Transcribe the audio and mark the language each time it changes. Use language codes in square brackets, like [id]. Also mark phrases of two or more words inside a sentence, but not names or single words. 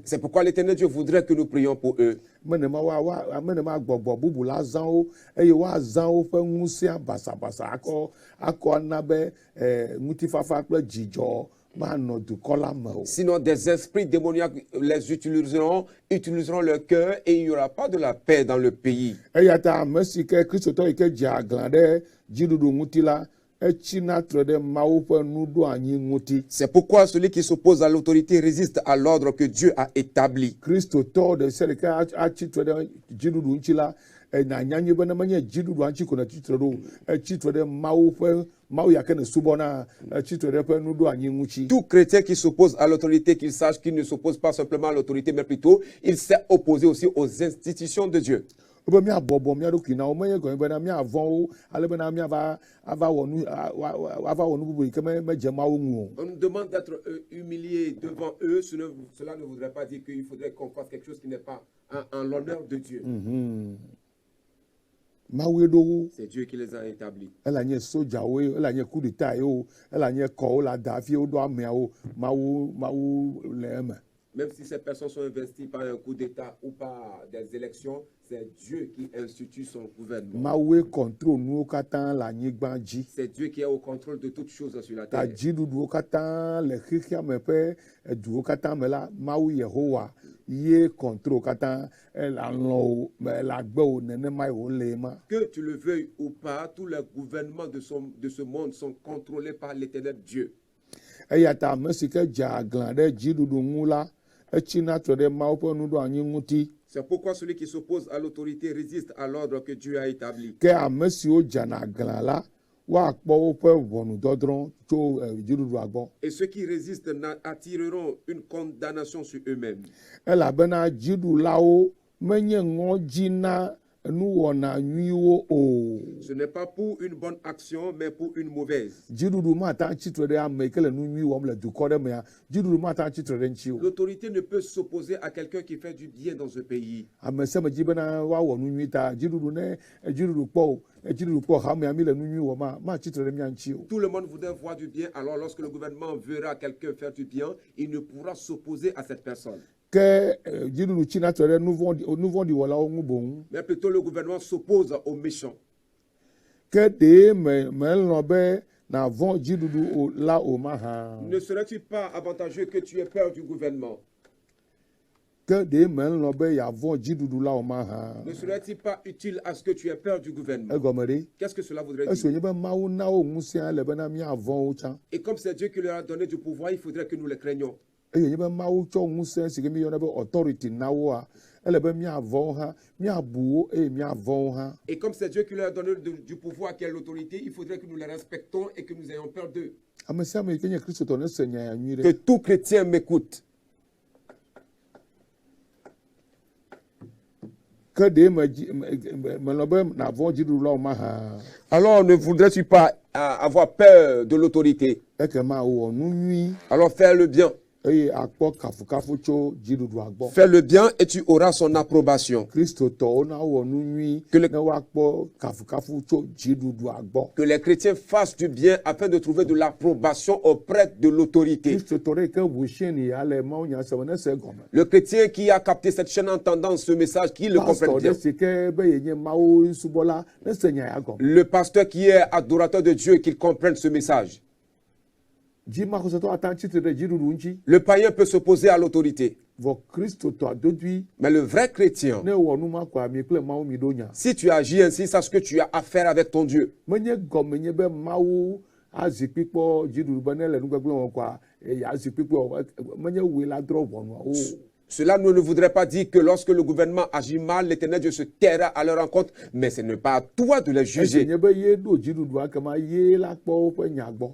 [fr] C'est pourquoi l'Éternel Dieu voudrait que nous prions pour eux. [ee] Menema gbɔgbɔ bubu la zã wo eye woazã woƒe ŋusẽ basabasa akɔ ana be ŋutifafa kple dzidzɔ manɔ dukɔ la me o. [fr] Sinon, des esprits démoniaques les utiliseront leur cœur et il n'y aura pas de la paix dans le pays. [ee] Eya ta ame si ke kristotɔ yi ke dze aglã ɖe dziɖuɖu ŋuti la etsina tre ɖe Mawu ƒe nuɖoanyi ŋuti. [fr] C'est pourquoi celui qui s'oppose à l'autorité résiste à l'ordre que Dieu a établi. [ee] Kristotɔ ɖe sia ɖeke atsi tre ɖe dziɖuɖu ŋuti la nanya nyui be ne menye dziɖuɖua ŋuti ko ne tsitre ɖo etsitre ɖe Mawu ya ke ne subɔna etsitre ɖe ƒe nuɖoanyi ŋuti. [fr] Tout chrétien qui s'oppose à l'autorité, qu'il sache qu'il ne s'oppose pas simplement à l'autorité, mais plutôt il s'est opposé aussi aux institutions de Dieu. [ee] Be míabɔbɔ mía ɖokui na wo menye gɔme bena míavɔ̃ wo ale bena míava wɔ nu bubu yi ke medze Mawu ŋu o. [fr] On nous demande d'être humiliés devant eux. Cela ne voudrait pas dire qu'il faudrait qu'on fasse quelque chose qui n'est pas en l'honneur de Dieu. [ee] Mawue ɖo wo. [fr] C'est Dieu qui les a établis. [ee] Ela nye sojawo ye, ela nye [fr] coup d'état [ee] ye o, ela nye kɔwo la da hafi woɖo ameawo, Mawu le eme. [fr] Même si ces personnes sont investies par un coup d'État ou par des élections, c'est Dieu qui institue son gouvernement. [ee] Mawe contrôle nuwo katã le anyigba dzi. [fr] C'est Dieu qui est au contrôle de toutes choses sur la [ee] Ta [fr] terre. [ee] dziɖuɖuwo katã le xexea me ƒe eduwo katã me la, Mawu Yehowa ye contrôle katã le alɔwo me le agbewo nenema ye wole ma. [fr] Que tu le veuilles ou pas, tous les gouvernements de ce monde sont contrôlés par l'Éternel Dieu. [ee] Eya ta ame si ke dze agla ɖe dziɖuɖu ŋu la, etsina trɔ ɖe Mawu ƒe nuɖoanyi ŋuti. [fr] C'est pourquoi celui qui s'oppose à l'autorité résiste à l'ordre que Dieu a établi. [ee] Ke ame siwo dzana agla la, woakpɔ woƒe ʋɔnudɔdrɔ̃ tso dziɖuɖua gbɔ. [fr] Et ceux qui résistent attireront une condamnation sur eux-mêmes. [ee] Elabena dziɖulawo menye ŋɔdzi na nuwɔna nyuiwo o. [fr] Ce n'est pas pour une bonne action, mais pour une mauvaise. [ee] Dziɖuɖu mata tsitre ɖe ame yi ke le nu nyui wɔm le dukɔ ɖe mea, dziɖuɖu mata tsitre ɖe ŋuti o. [fr] L'autorité ne peut s'opposer à quelqu'un qui fait du bien dans un pays. [ee] Ame sia me dzi bena woawɔ nu nyui ta dziɖuɖu ne dziɖuɖu kpɔ o, dziɖuɖu kpɔ xamea mi le nu nyui wɔm ma tsitre ɖe mia ŋuti o. [fr] Tout le monde voudrait voir du bien, alors lorsque le gouvernement verra quelqu'un faire du bien, il ne pourra s'opposer à cette personne. [ee] Ke dziɖuɖu tsina tre ɖe nu vɔ̃ɖi wɔlawo ŋu boŋ. [fr] Mais plutôt le gouvernement s'oppose aux méchants. [ee] Ke ɖe melɔ̃ be navɔ dziɖuɖu la o ma hã. [fr] Ne serait-il pas avantageux que tu aies peur du gouvernement? [ee] Ke ɖe melɔ̃ be yeavɔ dziɖuɖu la o ma hã. [fr] Ne serait-il pas utile à ce que tu aies peur du gouvernement? [ee] Egɔme ɖe. [fr] Qu'est-ce que cela voudrait [ee] Esi [fr] dire? [ee] wònye be Mawu na wo ŋusẽ le bena míavɔwo tsã. [fr] Et comme c'est Dieu qui leur a donné du pouvoir, il faudrait que nous les craignions. [ee] Eye wònye be Mawu tsɔ ŋusẽ si ke míyɔna be authority na woa, ele be míavɔwo hã, míabu wo eye míavɔwo hã. [fr] Et comme c'est Dieu qui leur a donné du pouvoir, qui est l'autorité, il faudrait que nous les respectons et que nous ayons peur d'eux. [ee] Ame sia ame yi ke nye Kristotɔ ne se nya ya nyui [fr] Que [ee] ɖe. [fr] tout chrétien m'écoute. [ee] Ke ɖe melɔ̃ be navɔ dziɖuɖu la o ma hã. [fr] Alors ne voudrais-tu pas avoir peur de l'autorité? [ee] Ekema wɔ nu nyui [fr] Alors fais le bien. [ee] eye akpɔ kafukafu tso dziɖuɖua gbɔ. [fr] Fais le bien et tu auras son approbation. [ee] Kristotɔwo na wɔ nu nyui [fr] Que le- [ee] ne woakpɔ kafukafu tso dziɖuɖua gbɔ. [fr] Que les chrétiens fassent du bien afin de trouver de l'approbation auprès de l'autorité. [ee] Kristotɔ ɖe yi ke ʋu sieni ya le mawunya seme ne se gɔme. [fr] Le chrétien qui a capté cette chaîne entendant ce message, qui le comprenne [ee] Pastor [fr] bien. [ee] ɖe si ke be yenye Mawu subɔla ne se nya ya gɔme. [fr] Le pasteur qui est adorateur de Dieu, qu'il comprenne ce message. [ee] Dzimaxɔsetɔ ata tsitre ɖe dziɖuɖu ŋuti. [fr] Le païen peut s'opposer à l'autorité. [ee] Vɔ Kristotɔ dodui [fr] Mais le vrai chrétien, [ee] ne wɔ nu ma kɔa mi kple Mawu mi ɖo nya. [fr] si tu agis ainsi, sache que tu as affaire avec ton Dieu. [ee] Menye gɔme nye be Mawu azikpi kpɔ dziɖuɖu be ne le nugbegble wɔm kɔa azikpi kpɔ menye woe la drɔ ʋɔnua o. [fr] Cela ne voudrait pas dire que lorsque le gouvernement agit mal, l'Éternel Dieu se taira à leur rencontre, mais ce n'est pas à toi de les [ee] Esi [fr] juger. [ee] nye be ye ɖo dziɖuɖua kema ye la kpɔ woƒe nya gbɔ.